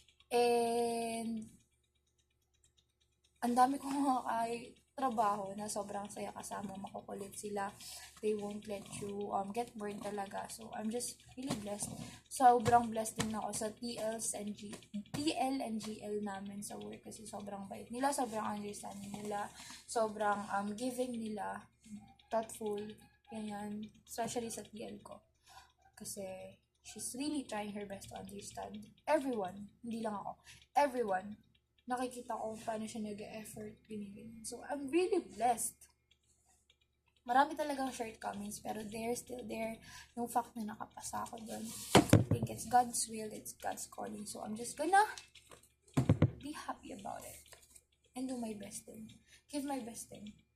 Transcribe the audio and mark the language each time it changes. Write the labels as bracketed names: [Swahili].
[Filipino] And, ang dami kong mga trabaho na sobrang saya kasama, makukulit sila. [English] They won't let you get bored talaga. So, I'm just really blessed. [Filipino] Sobrang blessed din ako sa TL and GL namin sa work kasi sobrang bait nila, sobrang understanding nila, sobrang giving nila, thoughtful, ganyan. Especially sa TL ko. [English] Kasi, she's really trying her best to understand everyone, [Filipino] hindi lang ako, [English] everyone. [Filipino] Nakikita ko paano siya nag-effort, ganyan. [English] So, I'm really blessed. [Filipino] Marami talagang shortcomings, pero [English] they're still there. [Filipino] Yung fact na nakapasa ako doon. [English] I think it's God's will, it's God's calling. So, I'm just gonna be happy about it. And do my best din. Give my best din.